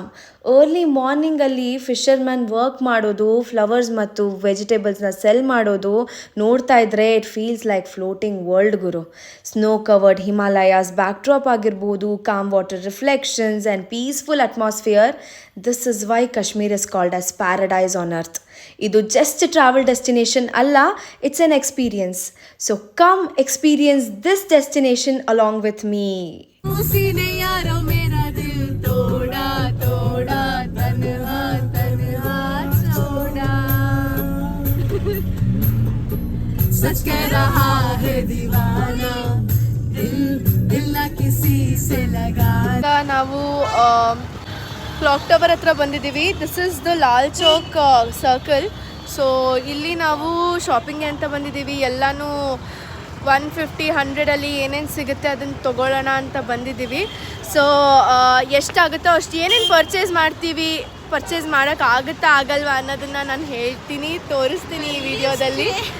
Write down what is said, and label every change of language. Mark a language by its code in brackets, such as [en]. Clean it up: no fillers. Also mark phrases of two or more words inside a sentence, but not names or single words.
[en] early morningalli fisherman work [kn] ಮಾಡೋದು, ಫ್ಲವರ್ಸ್ ಮತ್ತು [en] vegetablesna sell [kn] ಮಾಡೋದು ನೋಡ್ತಾ ಇದ್ರೆ [en] it feels like floating world [kn] ಗುರು. [en] snow covered Himalayas backdrop ಆಗಿರ್ಬೋದು, calm water reflections and peaceful atmosphere. this is why Kashmir is called as paradise on earth. ಇದು just travel destination ಅಲ್ಲ, it's an experience. so come experience this destination along with me. [hi] सच कह रहा है दीवाना दिल ना किसी से लगा. [kn] ನಾವು ಕ್ಲಾಕ್ ಟವರ್ ಹತ್ರ ಬಂದಿದ್ದೀವಿ. [en] this is the Lal Chowk circle. [kn] ಸೊ ಇಲ್ಲಿ ನಾವು ಶಾಪಿಂಗ್ ಅಂತ ಬಂದಿದ್ದೀವಿ. ಎಲ್ಲನೂ 150-100 ಏನೇನು ಸಿಗುತ್ತೆ ಅದನ್ನು ತೊಗೊಳ್ಳೋಣ ಅಂತ ಬಂದಿದ್ದೀವಿ. ಸೊ ಎಷ್ಟಾಗುತ್ತೋ ಅಷ್ಟು ಏನೇನು ಪರ್ಚೇಸ್ ಮಾಡೋಕ್ಕಾಗುತ್ತಾ ಆಗಲ್ವಾ ಅನ್ನೋದನ್ನು ನಾನು ಹೇಳ್ತೀನಿ, ತೋರಿಸ್ತೀನಿ ಈ ವಿಡಿಯೋದಲ್ಲಿ.